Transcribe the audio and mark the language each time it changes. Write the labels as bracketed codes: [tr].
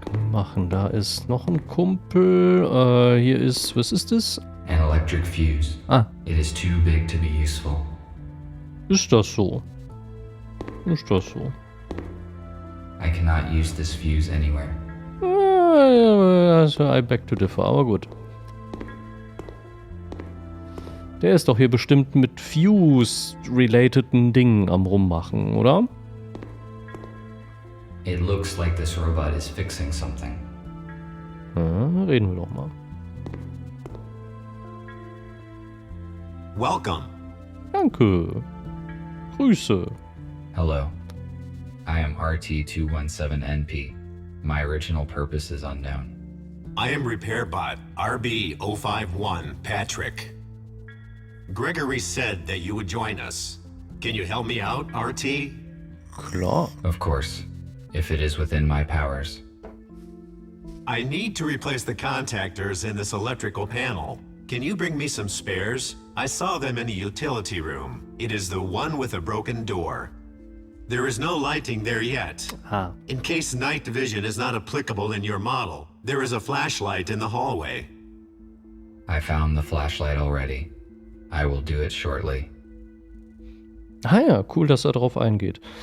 [de] Machen, da ist noch ein Kumpel. Hier ist, was ist das? [en] An electric fuse. Ah. It is too big to be useful. [de] Ist das so? Ist das so? [en] I cannot use this fuse anywhere. Also, I beg to differ, [de] aber gut. Der ist doch hier bestimmt mit Fuse-relateden Dingen am Rummachen, oder? [en] It looks like this robot is fixing something. [de] Ja, reden wir doch mal. [en] Welcome. [de] Danke. Grüße. [en] Hello. I am RT-217NP. My original purpose is unknown. I am repair bot RB-051 Patrick. Gregory said that you would join us. Can you help me out, RT? [de] Klar. [en] Of course, if it is within my powers. I need to replace the contactors in this electrical panel. Can you bring me some spares? I saw them in the utility room. It is the one with a broken door. There is no lighting there yet. Ah. In case night vision is not applicable in your model, there is a flashlight in the hallway. I found the flashlight already. I will do it shortly. [de] Ah ja, cool, dass er darauf eingeht.